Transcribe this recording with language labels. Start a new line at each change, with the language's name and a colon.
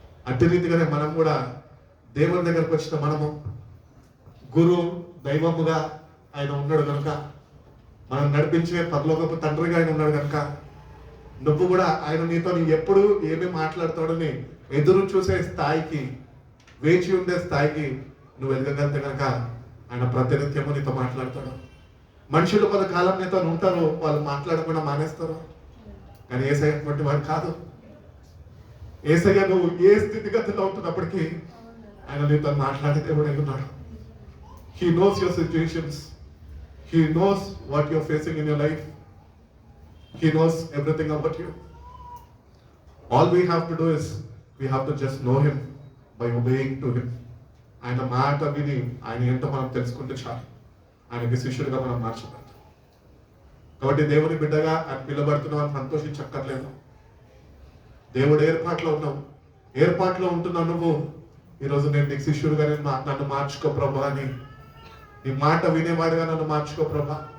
Telugu: అట్టి రీతిగానే మనం కూడా దేవుని దగ్గరకు వచ్చిన మనము గురువు దైవముగా ఆయన ఉన్నాడు కనుక, మనం నడిపించే పరలోకపు తండ్రిగా ఆయన ఉన్నాడు కనుక, నువ్వు కూడా ఆయన నీతో ఎప్పుడు ఏమి మాట్లాడతాడని ఎదురు చూసే స్థాయికి, వేచి ఉండే స్థాయికి నువ్వు ఎదగగలితే కనుక ఆయన ప్రతినిత్యము నీతో మాట్లాడతాడు. మనుషులు కొంతకాలం నీతో ఉంటారు, వాళ్ళు మాట్లాడకుండా మానేస్తారు. కానీ యేసయ్య అటువంటి వాడు కాదు. యేసయ్య నువ్వు ఏ స్థితిగతిలో ఉంటున్నప్పటికీ ఆయన నీతో మాట్లాడే దేవుడు ఉన్నాడు.
English: He knows your situations. He knows what you're facing in your life. He knows everything about you. All we have to do is we have to just know him by obeying to him.
Telugu: ఆయన మాట విని ఆయన ఏంటో మనం తెలుసుకుంటే చాలు, ఆయనకి శిష్యుడిగా మనం మార్చబడతాం. కాబట్టి దేవుని బిడ్డగా ఆయన పిలబడుతున్నావు అని సంతోషించక్కర్లేదు. దేవుడు ఏర్పాట్లో ఉన్నావు, ఏర్పాట్లో ఉంటున్నావు నువ్వు. ఈరోజు నేను నీకు శిష్యుడిగా నన్ను మార్చుకో ప్రభా అని, నీ మాట వినేవాడిగా నన్ను మార్చుకో ప్రభా.